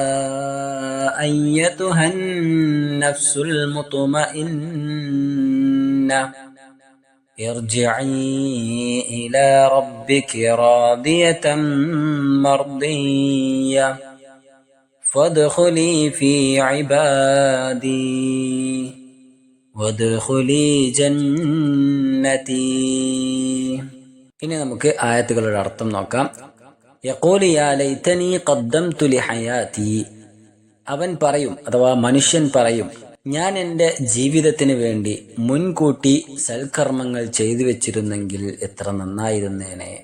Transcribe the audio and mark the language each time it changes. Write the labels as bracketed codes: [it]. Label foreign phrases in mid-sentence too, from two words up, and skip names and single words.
[ar] أيتها النفس المطمئنة ارجعي إلى ربك راضية مرضية فادخلي في عبادي وادخلي جنتي. [ml] ഇനി നമുക്ക് ആയത്തുകളുടെ അർത്ഥം നോക്കാം. [ar] يقول يا ليتني قدمت لحياتي. [ml] അവൻ പറയും, അഥവാ മനുഷ്യൻ പറയും, ഞാൻ എൻ്റെ ജീവിതത്തിന് വേണ്ടി മുൻകൂട്ടി സൽക്കർമ്മങ്ങൾ ചെയ്തു വെച്ചിരുന്നെങ്കിൽ എത്ര നന്നായിരുന്നേനെ.